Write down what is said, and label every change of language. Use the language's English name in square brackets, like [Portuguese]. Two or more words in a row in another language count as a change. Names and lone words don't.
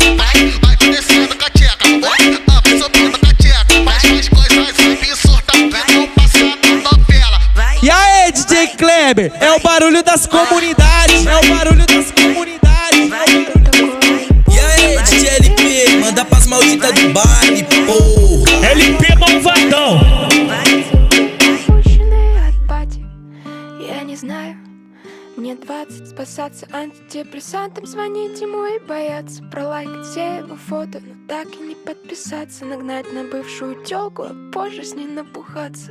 [Portuguese] Vai pra descendo com a tcheca, vai subindo com a tcheca, faz coisas absurdas que não passa na novela. E aí, DJ Kleber, é o barulho das comunidades, é o barulho das comunidades. E aí, DJ LP, manda pras malditas do baile, porra. LP malvadão. [Russian] Опущенные от пати, я не знаю. Мне 20, спасаться антидепрессантом, звонить ему и бояться, пролайкать все его фото, но так и не подписаться, нагнать на бывшую тёлку, а позже с ней напухаться.